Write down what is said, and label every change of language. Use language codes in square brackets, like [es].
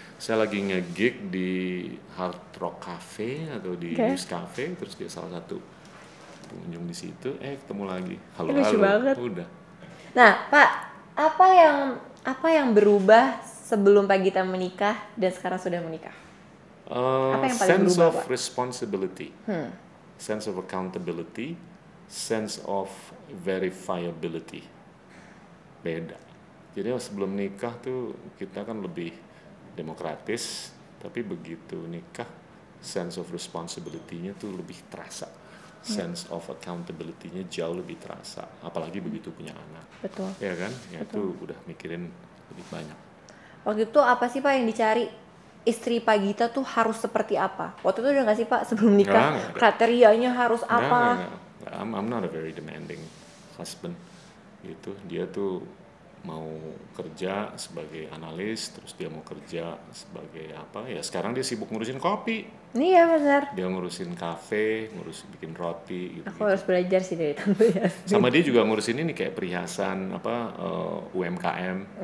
[id] Saya lagi nge-gig di Hard Rock Cafe atau di News Cafe, terus dia salah satu pengunjung di situ, ketemu lagi. Halo, udah. Nah, Pak, apa yang berubah sebelum Pak Gita menikah dan sekarang sudah menikah? Apa yang paling [en] sense [id] berubah, [en] of [id] Pak? [en] Responsibility, sense of accountability, sense of verifiability. [id] Beda. Jadi sebelum nikah tuh kita kan lebih demokratis, tapi begitu nikah [en] sense of responsibility- [id] nya tuh lebih terasa. [en] Sense of accountability- [id] nya jauh lebih terasa, apalagi begitu punya anak. Betul. Ya kan? Ya itu udah mikirin lebih banyak. Waktu itu apa sih Pak yang dicari? Istri Pak Gita tuh harus seperti apa? Waktu itu udah nggak sih Pak sebelum nikah? Kriterianya harus apa? [en] I'm not a very demanding husband. [id] Gitu. Dia tuh mau kerja sebagai analis, terus dia mau kerja sebagai apa? Ya sekarang dia sibuk ngurusin kopi. Iya benar. Dia ngurusin kafe, bikin roti. Gitu, Aku harus belajar sih dari Tante Yasmin. Sama dia juga ngurusin ini kayak perhiasan UMKM.